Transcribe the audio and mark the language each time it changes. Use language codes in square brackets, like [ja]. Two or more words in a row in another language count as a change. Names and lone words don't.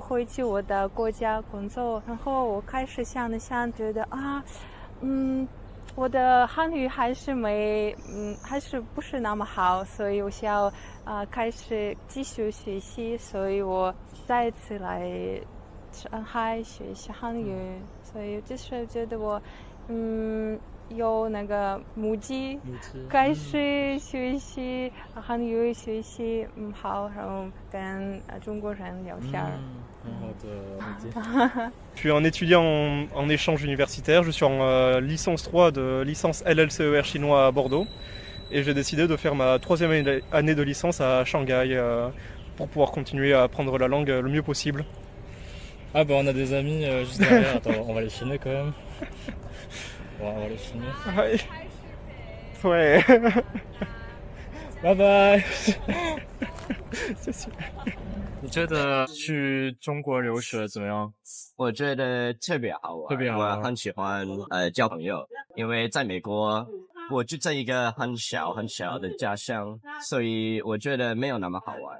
[zh] 回去我的国家工作，然后我开始想了想，觉得我的汉语还是不是那么好，所以我想开始继续学习，所以我再一次来上海学习汉语，所以就是觉得我有那个目的开始学习汉语，学习好，然后跟中国人聊天。 [fr] Je suis un étudiant en échange universitaire, je suis en licence 3 de licence LLCER chinois à Bordeaux et j'ai décidé de faire ma 3e année de licence à Shanghai pour pouvoir continuer à apprendre la langue le mieux possible. Ah bah on a des amis juste derrière, attends, on va les filmer quand même. On va les filmer. Ouais. [en] Bye bye. [zh] 谢谢。你觉得去中国留学怎么样？我觉得特别好玩，我很喜欢交朋友，因为在美国我就在一个很小的家乡，所以我觉得没有那么好玩。